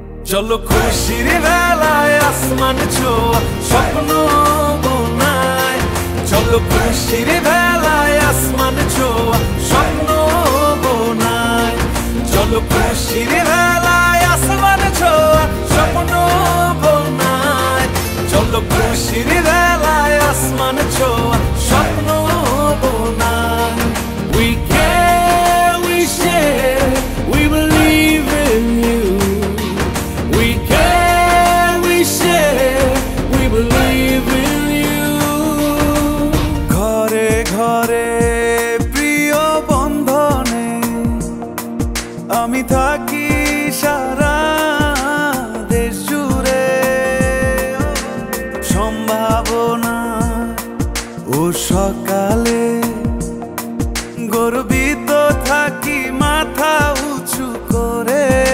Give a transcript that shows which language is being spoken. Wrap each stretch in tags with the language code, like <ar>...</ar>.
<bn>চলো খুশির বেলায় আসমান ছোঁয়া স্বপ্ন বোনায়, চলো খুশির বেলায় আসমান ছোঁয়া স্বপ্ন বোনায়, চলো খুশির বেলায় আসমান ছোঁয়া স্বপ্ন বোনায়, চলো খুশির বেলায় আসমান ছোঁয়া স্বপ্ন বোনায়।</bn> <en>We care, we share, we believe in you. We care, we share, we believe in you.</en> <bn>ঘরে ঘরে প্রিয় বন্ধনে আমি থাকি সারা দেশ জুড়ে, সম্ভাবনা ও সকালে গর্বিত থাকি মাথা উঁচু করে।</bn>